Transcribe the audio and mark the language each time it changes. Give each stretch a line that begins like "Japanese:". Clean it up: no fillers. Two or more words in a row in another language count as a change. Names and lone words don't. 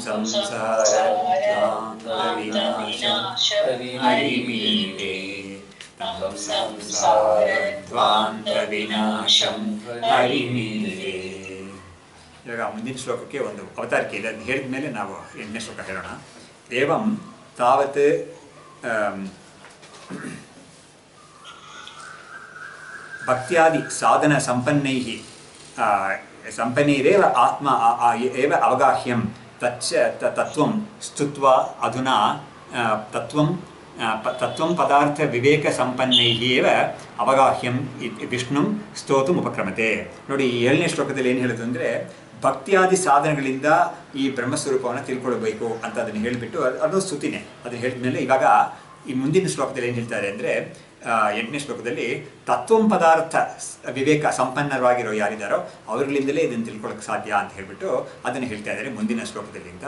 Sanskrit: ಸಂಸಾರವಿನಾಶಮೀಡೆ ತಂ ಸಂಸಾರಧ್ವಾಂತವಿನಾಶಂ ಹರಿಮೀಡೆ.
Kannada: ಇವಾಗ ಮುಂದಿನ ಶ್ಲೋಕಕ್ಕೆ ಒಂದು ಅವತಾರಿಕೆ ಇದೆ. ಅದನ್ನು ಹೇಳಿದ ಮೇಲೆ ನಾವು 8ನೇ ಶ್ಲೋಕ ಹೇಳೋಣ.
Sanskrit: ಏವಂ ತಾವತ್ ಭಕ್ತ್ಯಾದಿ ಸಾಧನ ಸಂಪನ್ನೈರೇವ ಆತ್ಮ ಏವ ಅವಗಾಹ್ಯಂ ತತ್ವಂ ಸ್ತುತ್ವಾ ಅಧುನಾ ತತ್ವಂ ಪದಾರ್ಥ ವಿವೇಕ ಸಂಪನ್ನೈಃ ಏವ ಅವಗಾಹ್ಯಂ ವಿಷ್ಣುಂ ಸ್ತೋತುಂ ಉಪಕ್ರಮತೆ.
Kannada: ನೋಡಿ, ಈ 7ನೇ ಶ್ಲೋಕದಲ್ಲಿ ಏನು ಹೇಳೋದು ಅಂದರೆ ಭಕ್ತಿಯಾದಿ ಸಾಧನಗಳಿಂದ ಈ ಬ್ರಹ್ಮಸ್ವರೂಪವನ್ನು ತಿಳ್ಕೊಳ್ಬೇಕು ಅಂತ ಅದನ್ನು ಹೇಳಿಬಿಟ್ಟು ಅದು ಸ್ತುತಿನೇ. ಅದನ್ನು ಹೇಳಿದ ಮೇಲೆ ಇವಾಗ ಈ ಮುಂದಿನ ಶ್ಲೋಕದಲ್ಲಿ ಏನು ಹೇಳ್ತಾರೆ ಅಂದರೆ 8ನೇ ಶ್ಲೋಕದಲ್ಲಿ
Sanskrit: ತತ್ವಂ ಪದಾರ್ಥ ವಿವೇಕ
Kannada: ಸಂಪನ್ನರಾಗಿರೋ ಯಾರಿದ್ದಾರೋ ಅವರುಗಳಿಂದಲೇ ಇದನ್ನು ತಿಳ್ಕೊಳ್ಳೋಕೆ ಸಾಧ್ಯ ಅಂತ ಹೇಳಿಬಿಟ್ಟು ಅದನ್ನು ಹೇಳ್ತಾ ಇದ್ದಾರೆ ಮುಂದಿನ ಶ್ಲೋಕದಲ್ಲಿ ಅಂತ.